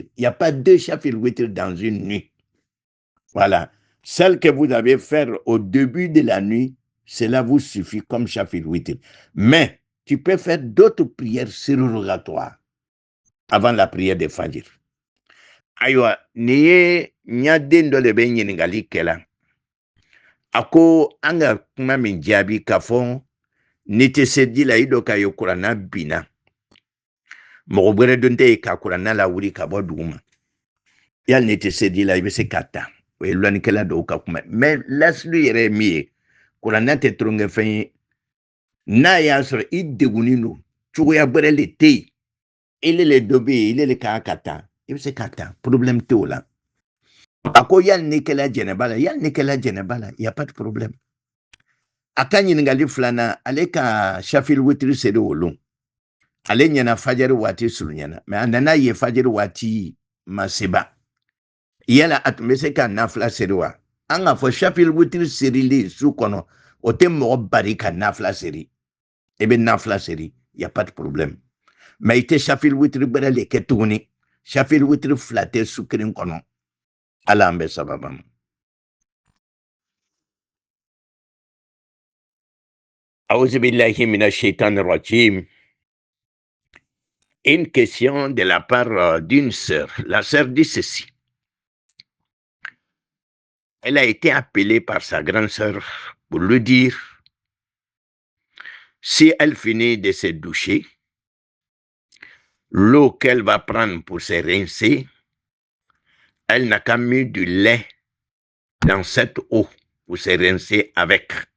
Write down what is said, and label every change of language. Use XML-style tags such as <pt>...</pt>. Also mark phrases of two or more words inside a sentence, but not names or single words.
<fr>Il n'y a pas deux Shafir Witr dans une nuit. Voilà. Celle que vous avez faite au début de la nuit, cela vous suffit comme Shafir Witr. Mais tu peux faire d'autres prières surrogatoires avant la prière de Fajr.</fr> <bm>Aïwa, niye nyaden do le be ɲininkali kɛla. A ko an ka kuma min jaabi k'a fɔ ni tɛ se di la i dɔ ka ye kuranna binna mɔgɔ wɛrɛ don tɛ yen ka kuranna lawuli ka bɔ dugu ma yali ni tɛ se di la i bɛ se k'a ta o ye lɔnnikɛla dɔw ka kuma mɛ lasili yɛrɛ ye min ye kuranna tɛ tulonkɛ fɛn ye n'a y'a sɔrɔ i degunnen don cogoya wɛrɛ le tɛ yen ile le dɔ bɛ yen ile le kan ka ta i bɛ se k'a ta problème tɛ o la a ko yali ni kɛla jɛnɛba la yali ni kɛla jɛnɛba la</bm> <fr>y a pas de problème.</fr> <bm>A ka ɲininkali filanan ale ka Shafir Witr seri o lon ale ɲɛna fajari waati surunyana mais a nana ye fajari waati ma seba yala a tun bɛ se ka nafila seri wa an k'a fɔ Shafir Witr serili su kɔnɔ o tɛ mɔgɔ bari ka nafila seri i bɛ nafila seri</bm> <fr>y a pas de problème mais</fr> <bm>i tɛ Shafir Witr bɛrɛ le kɛ tuguni Shafir Witr fila tɛ su kelen kɔnɔ ala an bɛ sababa ma.</bm> <ar>أعوذ بالله من الشيطان الرجيم.</ar> <fr>Une question de la part d'une sœur. La sœur dit ceci. Elle a été appelée par sa grande sœur pour lui dire si elle finit de se doucher, l'eau qu'elle va prendre pour se rincer, elle n'a qu'à mettre du lait dans cette eau pour se rincer avec.</fr>